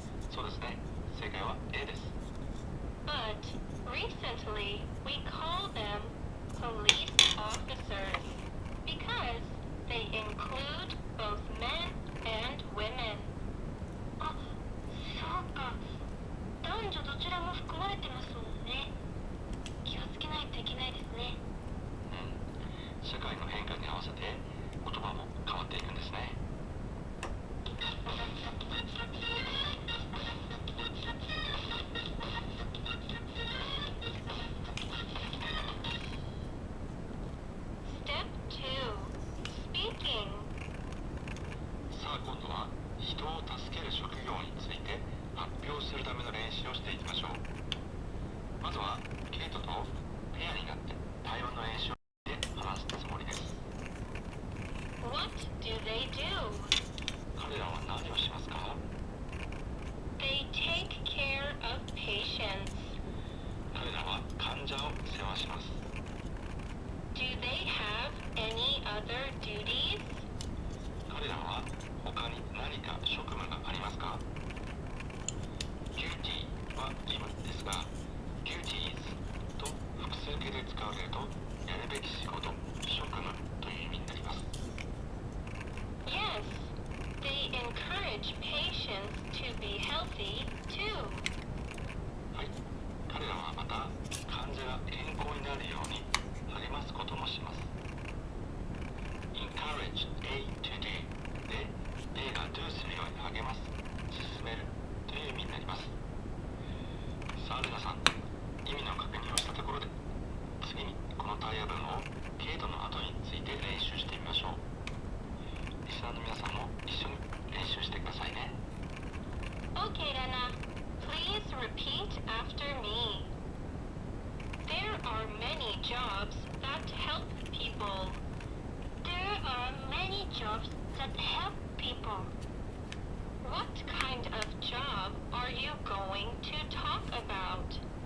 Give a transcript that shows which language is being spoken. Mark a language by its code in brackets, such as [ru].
[ja] そうですね。正解は A です。 [en] But recently we call them police officers because they include both men and women. [ja] あ、そうか。男女どちらも含まれてますもんね。気をつけないといけないですね。社会の変化に合わせて言葉も変わっていくんですね。 [en] Step 2. Speaking. [ja] さあ今度は人を助ける職業について発表するための練習をしていきましょう。まずはケイトとペアになって対話の練習をして話すつもりです。 [en] What do they do? [ja] 彼らは何をしますか？ [en] They take care of patients. [ja] 彼らは患者を世話します。 [en] Do they have any other duties? [ja] 彼らは他に何か職務がありますか？ Duty は義務ですが Duties と複数形で使われるとやるべき仕事、職務という意味になります。 [en] Yes, they encourage patients to be healthy too. [ja] はい、彼らはまた患者が健康になるように励ますこともします。 [en] Encourage A to do [ja] で A が do するように励ます、進めるという意味になります。さあルナさん、意味の確認をしたところで次にこの対話文をケイトの後について練習してみましょう。リスナーの皆さんも一緒に練習してくださいね。 [en] Okay, Rana, please repeat after me. There are many jobs that help people. There are many jobs that help people. What kind of job are you going to talk about?